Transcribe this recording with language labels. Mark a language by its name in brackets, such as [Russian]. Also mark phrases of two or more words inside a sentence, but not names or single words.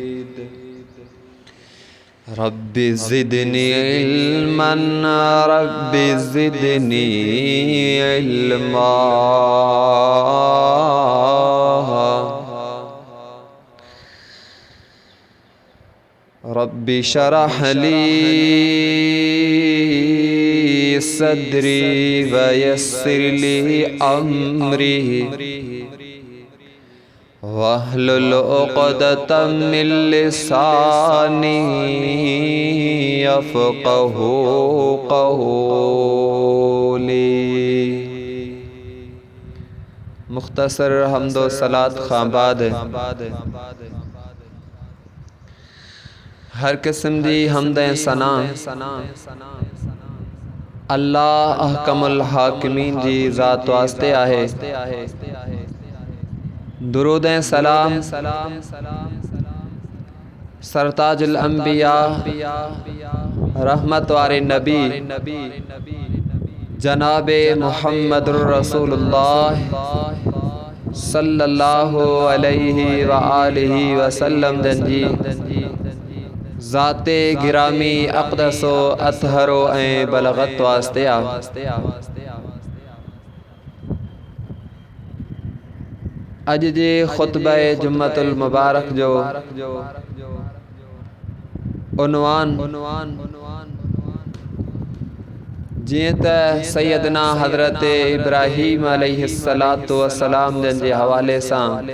[Arabic] رب زدني علما رب زدني علما. رب اشرح لي صدري ويسر لي أمري واحلل عقدة من لساني يفقهوا قولي. [Sindhi] मुख्तसर हम्दो सलात खाबाद हर किस्म दी हमद सना अल्लाह [Arabic] أحكم الحاكمين [Sindhi] जी ज़ात वास्ते आहे। दुरूद सलाम सरताजुल अंबिया रहमत वारे नबी जनाबे [Arabic] محمد رسول الله صلى الله عليه وآله وسلم [Sindhi] जंजी ज़ाते गिरामी अक़दसो अतहरो ऐं बलगत वास्ते आ। अज जे खुतबा जुम्मतुल मुबारक जो उन्वान जीअं त सैयदना हज़रत इब्राहीम [Arabic] عليه الصلاة والسلام [Sindhi] जन जे हवाले सां